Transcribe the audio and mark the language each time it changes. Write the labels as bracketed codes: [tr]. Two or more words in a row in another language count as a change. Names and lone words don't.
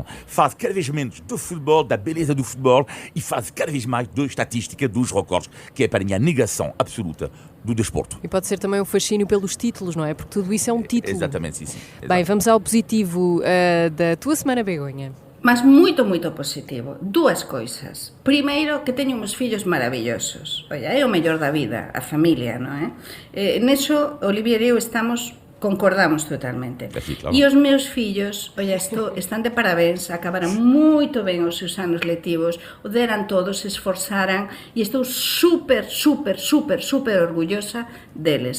[pt] Faz cada vez menos do futebol, da beleza do futebol, e faz cada vez mais da estatística dos recordes, que é para mim a negação absoluta do desporto. E pode ser também um fascínio pelos títulos, não é? Porque tudo isso é um título. Exatamente, sim. Bem, vamos ao positivo da tua semana, Begonha. Mas muito positivo. Duas coisas. [gl] Primeiro, que teño uns fillos maravillosos. Oia, é o mellor da vida, a familia, non é? Neso, Olivier e eu concordamos totalmente. Sí, claro. E os meus fillos, están de parabéns, acabaran moito ben os seus anos lectivos, o deran todos, se esforzaran, e estou super orgullosa deles.